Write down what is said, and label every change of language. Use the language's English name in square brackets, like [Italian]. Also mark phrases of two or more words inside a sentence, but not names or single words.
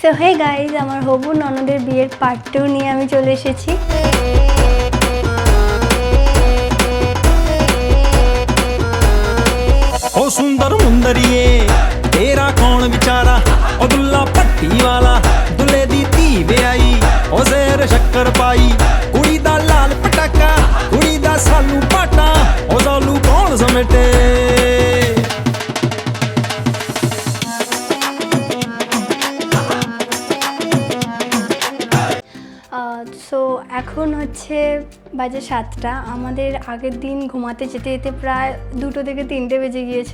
[English] so hey guys, [Bangla] আমার হবু ননদের বিয়ের পার্ট 2 নিয়ে আমি চলে এসেছি। [Punjabi] ਓ ਸੁੰਦਰ ਮੁੰਦਰੀਏ ਤੇਰਾ ਕੌਣ ਵਿਚਾਰਾ ਓ ਦੁੱਲਾ ਪੱਟੀ ਵਾਲਾ ਦੁੱਲੇ ਦੀ ਧੀ ਬਿਆਹੀ ਓ ਸ਼ੇਰ ਸ਼ੱਕਰ ਪਾਈ ਕੁੜੀ ਦਾ ਲਾਲ ਪਟਾਕਾ ਕੁੜੀ ਦਾ ਸਾਲੂ ਪਾਟਾ ਓ ਸਾਲੂ ਕੌਣ ਸਮੇਟੇ। [Bangla] সো এখন হচ্ছে বাজে 7টা। আমাদের আগের দিন ঘুমাতে যেতে যেতে প্রায় 2টো থেকে 3টে বেজে গিয়েছিল।